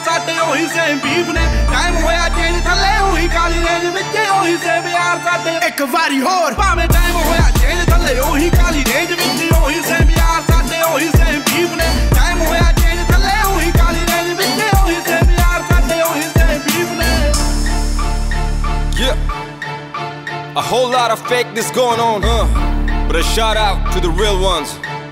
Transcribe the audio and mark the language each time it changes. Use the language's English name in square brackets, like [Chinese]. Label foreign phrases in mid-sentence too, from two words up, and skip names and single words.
[Punjabi] ਸਾਡੇ ਓਹੀ [English] same beef [Punjabi] ਨੇ ਟਾਈਮ ਹੋਇਆ ਚੇਂਜ ਥੱਲੇ ਓਹੀ ਕਾਲੀ ਰੇਂਜ ਵਿੱਚ ਓਹੀ ਸੇਮ ਯਾਰ ਸਾਡੇ ਇੱਕ ਵਾਰੀ ਹੋਰ ਭਾਵੇਂ ਟਾਈਮ ਹੋਇਆ ਚੇਂਜ ਥੱਲੇ ਓਹੀ ਕਾਲੀ ਰੇਂਜ ਵਿੱਚ ਓਹੀ ਸੇਮ ਯਾਰ ਸਾਡੇ ਓਹੀ [English] same beef [Punjabi] ਨੇ ਟਾਈਮ ਹੋਇਆ ਚੇਂਜ ਥੱਲੇ ਓਹੀ ਕਾਲੀ ਰੇਂਜ ਵਿੱਚ ਓਹੀ ਸੇਮ ਯਾਰ ਸਾਡੇ ਓਹੀ [English] Yeah, a whole lot of fakeness going on, but a shout out to the real ones.